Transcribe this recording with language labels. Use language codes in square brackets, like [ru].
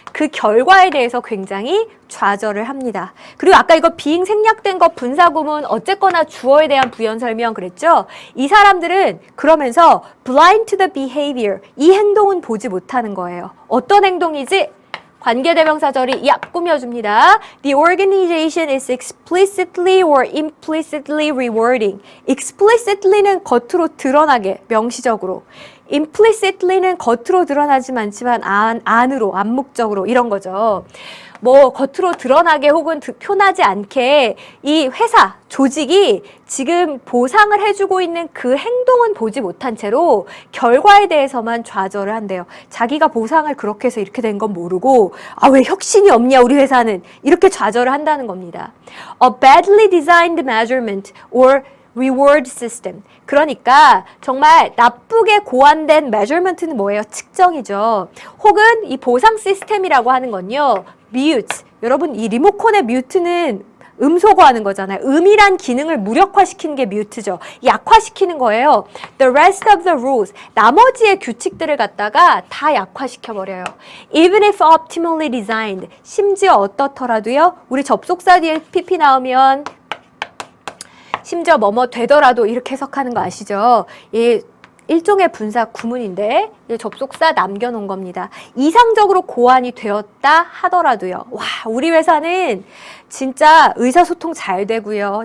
[ko] 그 결과에 대해서 굉장히 좌절을 합니다. 그리고 아까 이거 being 생략된 거 분사구문 어쨌거나 주어에 대한 부연 설명 그랬죠? 이 사람들은 그러면서 [en] blind to the behavior. [ko] 이 행동은 보지 못하는 거예요. 어떤 행동이지? 관계대명사절이 꾸며줍니다. [en] The organization is explicitly or implicitly rewarding. [ko] explicitly는 겉으로 드러나게, 명시적으로. implicitly는 겉으로 드러나지만 않지만 안으로, 암묵적으로 이런 거죠. 뭐 겉으로 드러나게 혹은 표나지 않게 이 회사, 조직이 지금 보상을 해주고 있는 그 행동은 보지 못한 채로 결과에 대해서만 좌절을 한대요. 자기가 보상을 그렇게 해서 이렇게 된 건 모르고 왜 혁신이 없냐 우리 회사는 이렇게 좌절을 한다는 겁니다. [en] A badly designed measurement or reward system. [ko] 그러니까 정말 나쁘게 고안된 measurement는 뭐예요? 측정이죠. 혹은 이 보상 시스템이라고 하는 건요. [en] mute. [ko] 여러분 이 리모컨의 mute는 음소거하는 거잖아요. 음이란 기능을 무력화시키는 게 mute죠. 약화시키는 거예요. [en] The rest of the rules. [ko] 나머지의 규칙들을 갖다가 다 약화시켜버려요. [en] Even if optimally designed. [ko] 심지어 어떻더라도요. 우리 접속사 뒤에 pp 나오면 심지어 뭐뭐 되더라도 이렇게 해석하는 거 아시죠? 일종의 분사 구문인데 접속사 남겨놓은 겁니다. 이상적으로 고안이 되었다 하더라도요. 와, 우리 회사는 진짜 의사소통 잘 되고요.